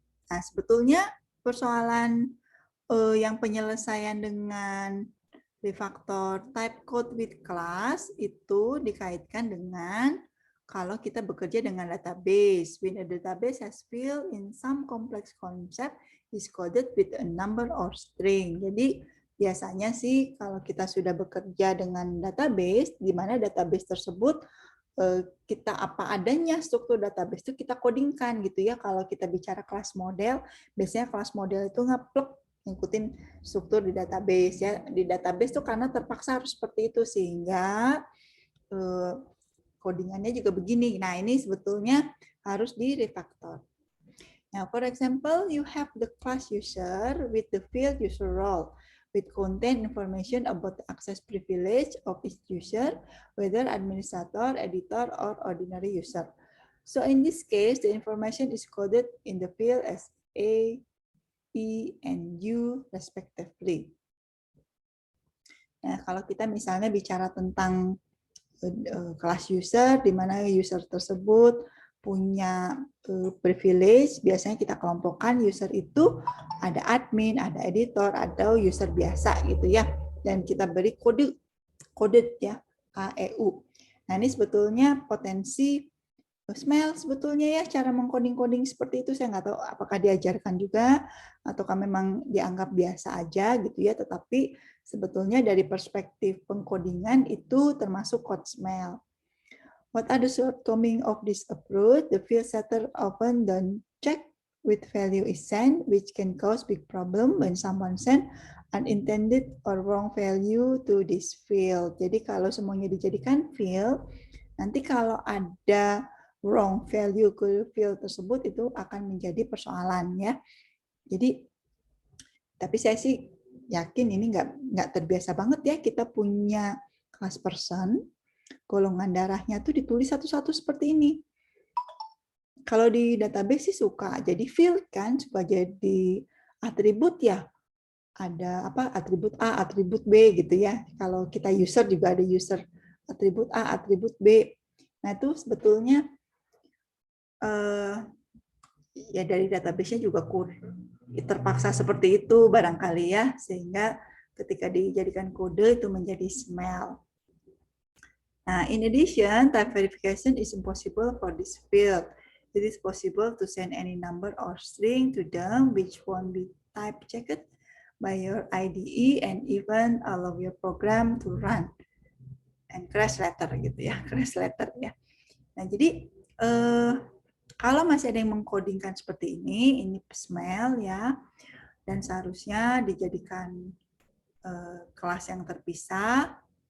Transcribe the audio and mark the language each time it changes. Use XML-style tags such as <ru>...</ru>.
<id>Nah, sebetulnya persoalan yang penyelesaian dengan refactor type code with class itu dikaitkan dengan kalau kita bekerja dengan database.</id> <en>When a database has field in some complex concept is coded with a number or string.</en> <id>Jadi biasanya sih kalau kita sudah bekerja dengan database, di mana database tersebut kita apa adanya struktur database itu kita codingkan gitu ya. Kalau kita bicara kelas model, biasanya kelas model itu ngeplug ngikutin struktur di database ya. Di database tuh karena terpaksa harus seperti itu sehingga codingannya juga begini. Nah, ini sebetulnya harus di refactor.</id> <en>Now, for example, you have the class user with the field user role with content information about the access privilege of each user, whether administrator, editor, or ordinary user. So in this case, the information is coded in the field as A, E, and U respectively.</en> <id>Nah, kalau kita misalnya bicara tentang kelas user, di mana user tersebut punya privilege, biasanya kita kelompokkan user itu ada admin, ada editor, atau user biasa gitu ya. Dan kita beri kode ya, KEU. Nah, ini sebetulnya potensi Smell sebetulnya ya cara mengcoding-coding seperti itu saya nggak tahu apakah diajarkan juga ataukah memang dianggap biasa aja gitu ya, tetapi sebetulnya dari perspektif pengkodingan itu termasuk code smell.</id> <en>What are the shortcomings of this approach? The field setter often don't check with value is sent, which can cause big problem when someone send unintended or wrong value to this field.</en> <id>Jadi kalau semuanya dijadikan field, nanti kalau ada</id> <en>wrong value</en> <id>ke field tersebut itu akan menjadi persoalan ya. Jadi tapi saya sih yakin ini nggak terbiasa banget ya kita punya class person, golongan darahnya tuh ditulis satu-satu seperti ini. Kalau di database sih suka jadi field kan, suka jadi atribut ya. Ada apa atribut A, atribut B gitu ya. Kalau kita user juga ada user atribut A, atribut B. Nah itu sebetulnya ya dari database-nya juga terpaksa seperti itu barangkali ya, sehingga ketika dijadikan kode itu menjadi smell.</id> <en>Nah, in addition, type verification is impossible for this field. It is possible to send any number or string to them which won't be type checked by your IDE and even allow your program to run and crash later</en> <id>gitu ya,</id> <en>crash later ya.</en> <id>Nah, jadi kalau masih ada yang mengkodingkan seperti ini smell ya, dan seharusnya dijadikan kelas yang terpisah.</id>